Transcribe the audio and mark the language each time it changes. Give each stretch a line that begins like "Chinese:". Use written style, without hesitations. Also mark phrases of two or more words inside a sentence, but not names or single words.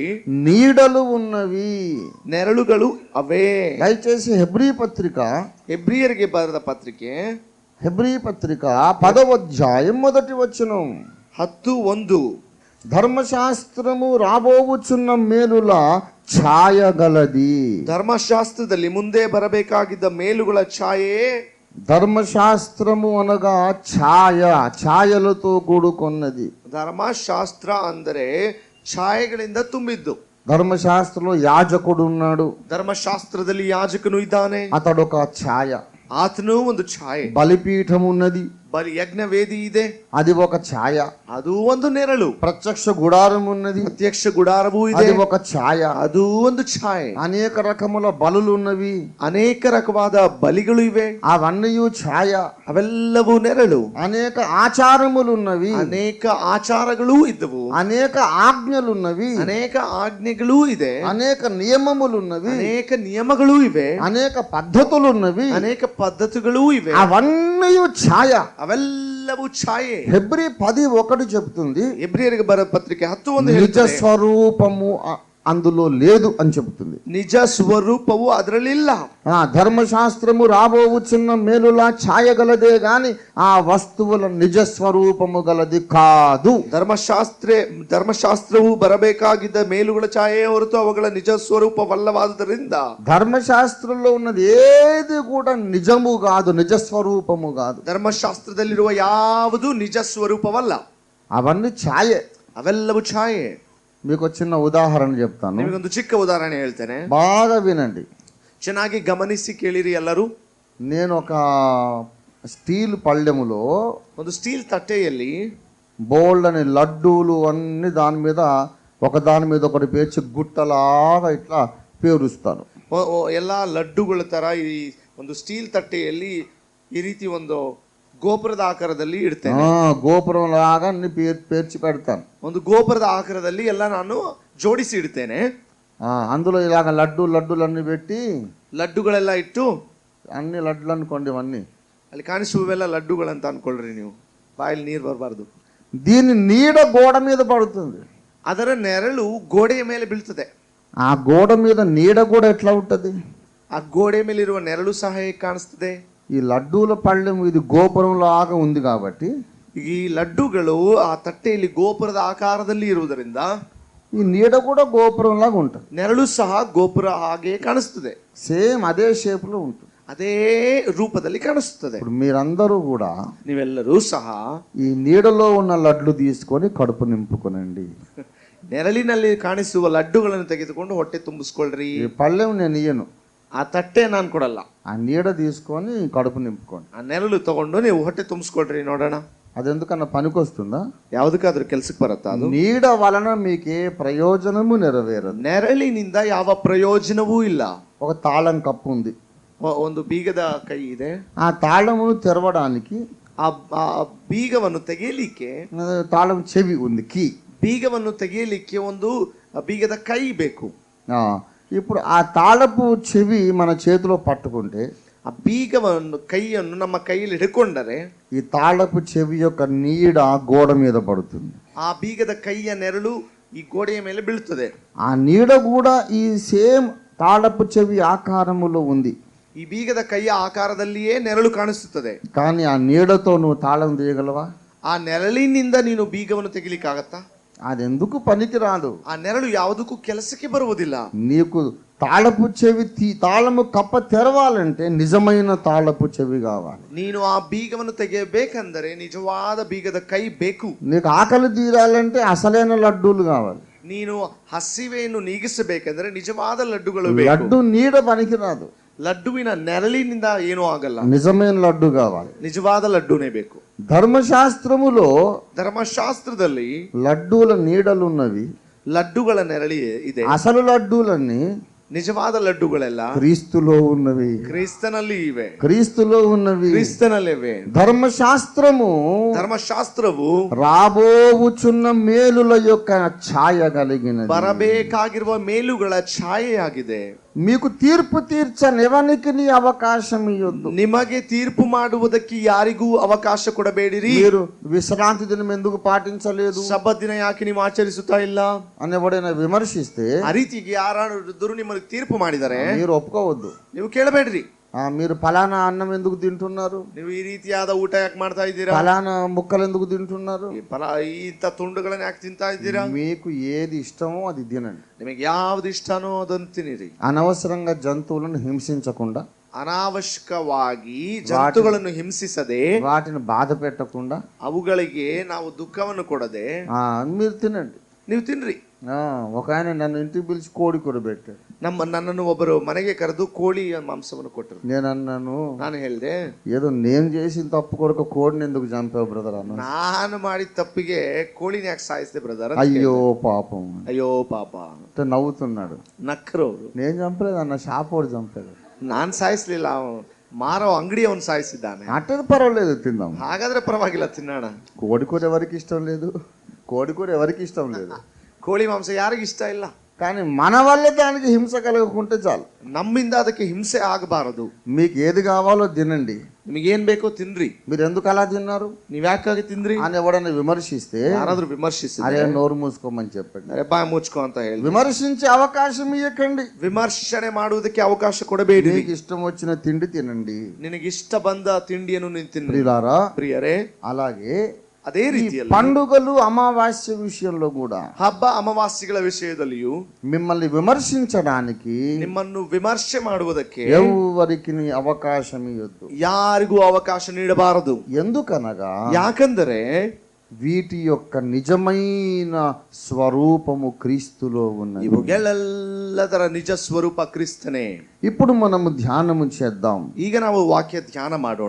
Telugu: నీడలు ఉన్నవి,
Kannada: ನೆರಳುಗಳು ಅವೇ.
Telugu: దయచేసి హెబ్రీ పత్రిక,
Kannada: ಹೆಬ್ರಿಯರಿಗೆ ಬರೆದ ಪತ್ರಿಕೆ,
Telugu: హెబ్రీ పత్రిక 10వ అధ్యాయం 1వ వచనం.
Kannada: 10:1.
Telugu: ధర్మశాస్త్రము రాబోవుచున్న మేలుల ఛాయగలది.
Kannada: ಧರ್ಮಶಾಸ್ತ್ರದಲ್ಲಿ ಮುಂದೆ ಬರಬೇಕಾಗಿದ್ದ ಮೇಲುಗಳ ಛಾಯೆ.
Telugu: ధర్మశాస్త్రము అనగా ఛాయ, ఛాయలతో కూడుకున్నది.
Kannada: ಧರ್ಮಶಾಸ್ತ್ರ ಅಂದರೆ ಛಾಯೆಗಳಿಂದ ತುಂಬಿದ್ದು.
Telugu: ధర్మశాస్త్రంలో యాజకుడు ఉన్నాడు.
Kannada: ಧರ್ಮಶಾಸ್ತ್ರದಲ್ಲಿ ಯಾಜಕನು ಇದ್ದಾನೆ.
Telugu: అతడు ఒక ఛాయ.
Kannada: ಆತನು ಒಂದು ಛಾಯೆ.
Telugu: బలిపీఠం ఉన్నది.
Kannada: ಬಲಿ ಯಜ್ಞ ವೇದಿ ಇದೆ,
Telugu: అది ఒక ఛాయ.
Kannada: ಅದು ಒಂದು ನೆರಳು.
Telugu: ప్రత్యక్ష గుడారం ఉన్నది,
Kannada: ಪ್ರತ್ಯಕ್ಷ ಗುಡಾರವು ಇದೆ,
Telugu: అది ఒక ఛాయ.
Kannada: ಅದು ಒಂದು ಛಾಯೆ.
Telugu: అనేక రకముల బలులు ఉన్నవి,
Kannada: ಅನೇಕ ರಕವಾದ ಬಲಿಗಳು ಇವೆ,
Telugu: అవన్నీ ఛాయ.
Kannada: ಅವೆಲ್ಲವೂ ನೆರಳು.
Telugu: అనేక ఆచారములు ఉన్నవి,
Kannada: ಅನೇಕ ಆಚಾರಗಳೂ ಇದ್ದವು,
Telugu: అనేక ఆజ్ఞలు ఉన్నవి,
Kannada: ಅನೇಕ ಆಜ್ಞೆಗಳೂ ಇದೆ,
Telugu: అనేక నియమములు ఉన్నవి,
Kannada: ಅನೇಕ ನಿಯಮಗಳೂ ಇವೆ,
Telugu: అనేక పద్ధతులు ఉన్నవి,
Kannada: ಅನೇಕ ಪದ್ಧತಿಗಳೂ ಇವೆ.
Telugu: అవన్నీ ఛాయ.
Kannada: ಅವೆಲ್ಲವೂ ಛಾಯೆ.
Telugu: హెబ్రీ 10:1 చెప్తుంది,
Kannada: ಎಬ್ರಿಯರಿಗೆ ಬರ ಪತ್ರಿಕೆ 10:1
Telugu: నిజ
Kannada: ಹೇಳುತ್ತದೆ,
Telugu: స్వరూపము అందులో లేదు అని చెబుతుంది.
Kannada: ನಿಜ ಸ್ವರೂಪವು ಅದರಲ್ಲಿಲ್ಲ.
Telugu: ధర్మశాస్త్రము రాబోవుచున్న మేలులా ఛాయగలదే గాని ఆ వస్తువుల నిజ స్వరూపము గలది కాదు.
Kannada: ಧರ್ಮಶಾಸ್ತ್ರವು ಬರಬೇಕಾಗಿದ್ದ ಮೇಲುಗಳ ಛಾಯೆ ಹೊರತು ಅವುಗಳ ನಿಜ ಸ್ವರೂಪವಲ್ಲವಾದುದರಿಂದ
Telugu: ధర్మశాస్త్రంలో ఉన్నది ఏది కూడా నిజము కాదు, నిజ స్వరూపము కాదు.
Kannada: ಧರ್ಮಶಾಸ್ತ್ರದಲ್ಲಿರುವ ಯಾವುದು ನಿಜ ಸ್ವರೂಪವಲ್ಲ,
Telugu: అవన్నీ ఛాయే.
Kannada: ಅವೆಲ್ಲವೂ ಛಾಯೆ.
Telugu: మీకు చిన్న ఉదాహరణ చెప్తాను,
Kannada: ನಿಮಗೊಂದು ಚಿಕ್ಕ ಉದಾಹರಣೆ ಹೇಳ್ತೇನೆ,
Telugu: బాగా వినండి.
Kannada: ಚೆನ್ನಾಗಿ ಗಮನಿಸಿ ಕೇಳಿರಿ ಎಲ್ಲರೂ.
Telugu: నేను ఒక స్టీల్ పళ్ళెములో
Kannada: ಒಂದು ಸ್ಟೀಲ್ ತಟ್ಟೆಯಲ್ಲಿ
Telugu: బోల్డ్ అని లడ్డూలు అన్ని దాని మీద ఒకటి పేర్చి గుట్టలాగా ఇట్లా పేరుస్తాను.
Kannada: ಎಲ್ಲ ಲಡ್ಡುಗಳ ತರ ಈ ಒಂದು ಸ್ಟೀಲ್ ತಟ್ಟೆಯಲ್ಲಿ ಈ ರೀತಿ ಒಂದು ಗೋಪುರದ ಆಕಾರದಲ್ಲಿ ಇಡ್ತೇನೆ.
Telugu: గోపురం లాగా అన్ని పేర్చి పెడతాను.
Kannada: ಒಂದು ಗೋಪುರದ ಆಕಾರದಲ್ಲಿ ಎಲ್ಲ ನಾನು ಜೋಡಿಸಿ ಇಡ್ತೇನೆ.
Telugu: అందులో ఇలాగ లడ్డూలన్నీ పెట్టి
Kannada: ಲಡ್ಡುಗಳೆಲ್ಲ ಇಟ್ಟು,
Telugu: అన్ని లడ్డులు అనుకోండి, ఇవన్నీ
Kannada: ಅಲ್ಲಿ ಕಾಣಿಸುವೆಲ್ಲ ಲಡ್ಡುಗಳಂತ ಅನ್ಕೊಳ್ರಿ ನೀವು, ಬಾಯಲ್ಲಿ ನೀರು ಬರಬಾರ್ದು.
Telugu: దీని నీడ గోడ మీద పడుతుంది,
Kannada: ಅದರ ನೆರಳು ಗೋಡೆಯ ಮೇಲೆ ಬೀಳ್ತದೆ.
Telugu: ఆ గోడ మీద నీడ కూడా ఎట్లా ఉంటది?
Kannada: ಆ ಗೋಡೆ ಮೇಲಿರುವ ನೆರಳು ಸಹ ಹೇಗೆ ಕಾಣಿಸ್ತದೆ?
Telugu: ఈ లడ్డూల పళ్ళెం ఇది గోపురం లాగా ఉంది కాబట్టి
Kannada: ಈ ಲಡ್ಡುಗಳು ಆ ತಟ್ಟೆಯಲ್ಲಿ ಗೋಪುರದ ಆಕಾರದಲ್ಲಿ ಇರುವುದರಿಂದ
Telugu: ఈ నీడ కూడా గోపురం లాగా ఉంటుంది,
Kannada: ನೆರಳು ಸಹ ಗೋಪುರ ಹಾಗೆ ಕಾಣಿಸ್ತದೆ.
Telugu: సేమ్ అదే షేప్ లో ఉంటుంది,
Kannada: ಅದೇ ರೂಪದಲ್ಲಿ ಕಾಣಿಸುತ್ತದೆ.
Telugu: ఇప్పుడు మీరందరూ కూడా
Kannada: ನೀವೆಲ್ಲರೂ ಸಹ
Telugu: ఈ నీడలో ఉన్న లడ్లు తీసుకొని కడుపు నింపుకొనండి.
Kannada: ನೆರಳಿನಲ್ಲಿ ಕಾಣಿಸುವ ಲಡ್ಡುಗಳನ್ನು ತೆಗೆದುಕೊಂಡು ಹೊಟ್ಟೆ ತುಂಬಿಸ್ಕೊಳ್ರಿ.
Telugu: ఈ పళ్ళెం నేను ఇయ్యను,
Kannada: ಆ ತಟ್ಟೆ ನಾನು ಕೊಡಲ್ಲ,
Telugu: ఆ నీడ తీసుకొని కడుపు నింపుకోండి.
Kannada: ಆ ನೆರಳು ತಗೊಂಡು ನೀವು ಹೊಟ್ಟೆ ತುಂಬಿಸ್ಕೊಳ್ರಿ ನೋಡೋಣ.
Telugu: అది ఎందుకన్నా పనికొస్తుందా?
Kannada: ಯಾವುದಕ್ಕಾದ್ರೂ ಕೆಲ್ಸಕ್ಕೆ ಬರುತ್ತಾ? ಅದು
Telugu: నీడ వలన మీకే ప్రయోజనము నెరవేరదు.
Kannada: ನೆರಳಿನಿಂದ ಯಾವ ಪ್ರಯೋಜನವೂ ಇಲ್ಲ.
Telugu: ఒక తాళం కప్పు ఉంది,
Kannada: ಒಂದು ಬೀಗದ ಕೈ ಇದೆ.
Telugu: ఆ తాళమును తెరవడానికి
Kannada: ಆ ಬೀಗವನ್ನು ತೆಗೆಯಲಿಕ್ಕೆ
Telugu: తాళం చెవి ఉంది, కీ.
Kannada: ಬೀಗವನ್ನು ತೆಗೆಯಲಿಕ್ಕೆ ಒಂದು ಬೀಗದ ಕೈ ಬೇಕು.
Telugu: ఇప్పుడు ఆ తాళపు చెవి మన చేతిలో పట్టుకుంటే,
Kannada: ಆ ಬೀಗವನ್ನು ಕೈಯನ್ನು ನಮ್ಮ ಕೈಯಲ್ಲಿ ಹಿಡ್ಕೊಂಡರೆ
Telugu: ఈ తాళపు చెవి యొక్క నీడ గోడ మీద పడుతుంది.
Kannada: ಆ ಬೀಗದ ಕೈಯ ನೆರಳು ಈ ಗೋಡೆಯ ಮೇಲೆ ಬೀಳ್ತದೆ.
Telugu: ఆ నీడ కూడా ఈ సేమ్ తాళపు చెవి ఆకారములో ఉంది.
Kannada: ಈ ಬೀಗದ ಕೈಯ ಆಕಾರದಲ್ಲಿಯೇ ನೆರಳು ಕಾಣಿಸುತ್ತದೆ.
Telugu: కానీ ఆ నీడతో నువ్వు తాళం తీయగలవా?
Kannada: ಆ ನೆರಳಿನಿಂದ ನೀನು ಬೀಗವನ್ನು ತೆಗಿಲಿಕ್ಕಾಗತ್ತಾ?
Telugu: అది ఎందుకు పనికి రాదు.
Kannada: ಆ ನೆರಳು ಯಾವುದಕ್ಕೂ ಕೆಲಸಕ್ಕೆ ಬರುವುದಿಲ್ಲ.
Telugu: నీకు తాళపు చెవి తాళము కప్ప తెరవాలంటే నిజమైన తాళపు చెవి కావాలి.
Kannada: ನೀನು ಆ ಬೀಗವನ್ನು ತೆಗೆಯಬೇಕೆಂದರೆ ನಿಜವಾದ ಬೀಗದ ಕೈ ಬೇಕು.
Telugu: నీకు ఆకలి తీరాలంటే అసలైన లడ్డూలు కావాలి.
Kannada: ನೀನು ಹಸಿವೆಯನ್ನು ನೀಗಿಸಬೇಕೆಂದರೆ ನಿಜವಾದ ಲಡ್ಡುಗಳು ಬೇಕು.
Telugu: లడ్డు నీడ పనికి రాదు,
Kannada: ಲಡ್ಡುವಿನ ನೆರಳಿನಿಂದ ಏನೂ ಆಗಲ್ಲ,
Telugu: నిజమైన లడ్డు కావాలి.
Kannada: ನಿಜವಾದ ಲಡ್ಡುನೇ ಬೇಕು.
Telugu: ధర్మశాస్త్రములో
Kannada: ಧರ್ಮಶಾಸ್ತ್ರದಲ್ಲಿ
Telugu: లడ్డూల నీడలున్నవి,
Kannada: ಲಡ್ಡುಗಳ ನೆರಳಿ ಇದೆ.
Telugu: అసలు లడ్డూలన్నీ
Kannada: ನಿಜವಾದ ಲಡ್ಡುಗಳೆಲ್ಲ
Telugu: క్రీస్తులో ఉన్నవి,
Kannada: ಕ್ರಿಸ್ತನಲ್ಲಿ ಇವೆ.
Telugu: క్రీస్తులో ఉన్నవి,
Kannada: ಕ್ರಿಸ್ತನಲ್ಲಿವೆ.
Telugu: ధర్మశాస్త్రము రాబోవుచున్న మేలుల యొక్క ఛాయ కలిగినది,
Kannada: ಬರಬೇಕಾಗಿರುವ ಮೇಲುಗಳ ಛಾಯೆಯಾಗಿದೆ.
Telugu: మీకు తీర్పు తీర్చనివ్వనికి నీ అవకాశం ఇవ్వద్దు.
Kannada: ನಿಮಗೆ ತೀರ್ಪು ಮಾಡುವುದಕ್ಕೆ ಯಾರಿಗೂ ಅವಕಾಶ ಕೊಡಬೇಡಿರಿ.
Telugu: మీరు విశ్రాంతి దినం ఎందుకు పాటించలేదు,
Kannada: ಸಬ್ಬತ್ ದಿನ ಯಾಕೆ ನೀವು ಆಚರಿಸುತ್ತಾ ಇಲ್ಲ
Telugu: అని ఎవడైనా విమర్శిస్తే
Kannada: ಆ ರೀತಿಗೆ ಯಾರಾದರೂ ನಿಮಗೆ ತೀರ್ಪು ಮಾಡಿದರೆ
Telugu: మీరు ಒಪ್ಕೋవద్దు.
Kannada: ನೀವು ಕೇಳಬೇಡ್ರಿ.
Telugu: మీరు ఫలానా అన్నం ఎందుకు తింటున్నారు,
Kannada: ನೀವು ಈ ರೀತಿಯಾದ ಊಟ ಯಾಕೆ ಮಾಡ್ತಾ ಇದ್ದೀರಾ,
Telugu: ఫలానా ముక్కలు ఎందుకు తింటున్నారు,
Kannada: ಇಂಥ ತುಂಡುಗಳನ್ನ ಯಾಕೆ ತಿಂತಾ ಇದ್ದೀರಾ,
Telugu: మీకు ఏది ఇష్టమో అది తినండి.
Kannada: ನಿಮಗೆ ಯಾವ್ದು ಇಷ್ಟನೋ ಅದನ್ನು ತಿನ್ನಿರಿ.
Telugu: అనవసరంగా జంతువులను హింసించకుండా,
Kannada: ಅನಾವಶ್ಯಕವಾಗಿ ಜಂತುಗಳನ್ನು ಹಿಂಸಿಸದೆ,
Telugu: వాటిని బాధ పెట్టకుండా,
Kannada: ಅವುಗಳಿಗೆ ನಾವು ದುಃಖವನ್ನು ಕೊಡದೆ
Telugu: మీరు తినండి.
Kannada: ನೀವು ತಿನ್ರಿ.
Telugu: ఒక ఆయన నన్ను ఇంటికి పిలిచి కోడి కూర పెట్టాడు.
Kannada: ನನ್ನನ್ನು ಒಬ್ಬರು ಮನೆಗೆ ಕರೆದು ಕೋಳಿ ಮಾಂಸವನ್ನು ಕೊಟ್ಟರು.
Telugu: నేనన్నాను
Kannada: ನಾನು ಹೇಳಿದೆ,
Telugu: ఏదో నేను చేసిన తప్పు కొరకు కోడిని ఎందుకు చంపావు బ్రదర్ అన్న.
Kannada: ನಾನು ಮಾಡಿದ ತಪ್ಪಿಗೆ ಕೋಳಿನ ಯಾಕೆ ಸಾಯಿಸಿದೆ ಬ್ರದರ್?
Telugu: అయ్యో పాపం,
Kannada: ಅಯ್ಯೋ ಪಾಪ
Telugu: అంటే నవ్వుతున్నాడు.
Kannada: ನಕ್ಕರು ಅವರು.
Telugu: నేను చంపలేదు అన్న, షాపోడు చంపాడు.
Kannada: ನಾನ್ ಸಾಯಿಸ್ಲಿಲ್ಲ, ಮಾರೋ ಅಂಗಡಿ ಅವನು ಸಾಯಿಸಿದ್ದಾನೆ.
Telugu: అట్టది పర్వాలేదు, తిందాం.
Kannada: ಹಾಗಾದ್ರೆ ಪರವಾಗಿಲ್ಲ, ತಿನ್ನೋಣ.
Telugu: కోడి కూర ఎవరికి ఇష్టం లేదు? కోడి కూర ఎవరికి ఇష్టం లేదు?
Kannada: ಕೋಳಿ ಮಾಂಸ ಯಾರಿಗೂ ಇಷ್ಟ ಇಲ್ಲ.
Telugu: కానీ మన వల్ల దానికి హింస కలగకుంటే చాలు.
Kannada: ನಮ್ಮಿಂದ ಅದಕ್ಕೆ ಹಿಂಸೆ ಆಗಬಾರದು.
Telugu: మీకు ఏది కావాలో తినండి,
Kannada: ನಿಮಗೇನ್ ಬೇಕೋ ತಿನ್ರಿ.
Telugu: మీరు ఎందుకు అలా తిన్నారు,
Kannada: ನೀವ್ ಯಾಕಾಗಿ ತಿಂದ್ರಿ
Telugu: అని ఎవడన్నా విమర్శిస్తే
Kannada: ಯಾರಾದ್ರೂ ವಿಮರ್ಶಿಸಿ,
Telugu: అరే నోరు మూసుకోమని చెప్పండి.
Kannada: ಅರೆ ಬಾಯ್ ಮುಚ್ಕೋ ಅಂತ ಹೇಳಿ.
Telugu: విమర్శించే అవకాశం ఇవ్వకండి.
Kannada: ವಿಮರ್ಶನೆ ಮಾಡುವುದಕ್ಕೆ ಅವಕಾಶ ಕೊಡಬೇಡಿ.
Telugu: మీకు ఇష్టం వచ్చిన తిండి తినండి,
Kannada: ನಿನಗಿಷ್ಟ ಬಂದ ತಿಂಡಿಯನ್ನು ನೀನು ತಿನ್ನಿ.
Telugu: ప్రియులారా,
Kannada: ಪ್ರಿಯರೇ,
Telugu: అలాగే
Kannada: ಅದೇ ರೀತಿಯಲ್ಲಿ
Telugu: పండుగలు అమావాస్య విషయంలో కూడా
Kannada: ಹಬ್ಬ ಅಮಾವಾಸ್ಯೆಗಳ ವಿಷಯದಲ್ಲಿಯೂ
Telugu: మిమ్మల్ని విమర్శించడానికి,
Kannada: ನಿಮ್ಮನ್ನು ವಿಮರ್ಶೆ ಮಾಡುವುದಕ್ಕೆ
Telugu: ఎవరికి అవకాశం ఇవ్వద్దు,
Kannada: ಯಾರಿಗೂ ಅವಕಾಶ ನೀಡಬಾರದು.
Telugu: ఎందుకనగా
Kannada: ಯಾಕಂದರೆ
Telugu: వీటి యొక్క నిజమైన స్వరూపము క్రీస్తులో ఉన్నది.
Kannada: ಇವುಗಳೆಲ್ಲದರ ನಿಜ ಸ್ವರೂಪ ಕ್ರಿಸ್ತನೇ.
Telugu: ఇప్పుడు మనము ధ్యానము చేద్దాం.
Kannada: ಈಗ ನಾವು ವಾಕ್ಯ ಧ್ಯಾನ ಮಾಡೋಣ.